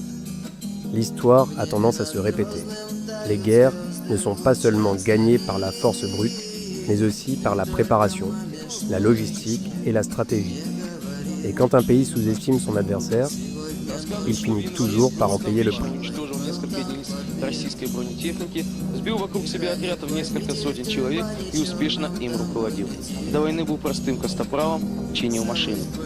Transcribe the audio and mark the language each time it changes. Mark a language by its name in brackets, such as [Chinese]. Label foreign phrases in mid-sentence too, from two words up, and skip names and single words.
[French] L'histoire a tendance à se répéter. Les guerres ne sont pas seulement gagnées par la force brute, mais aussi par la préparation, la logistique et la stratégie. Et quand un pays sous-estime son adversaire, il finit toujours par en payer le prix. [Russian] Скопил вокруг себя отряд в несколько сотен человек и успешно им руководил. До войны был простым костоправом, чинил машины.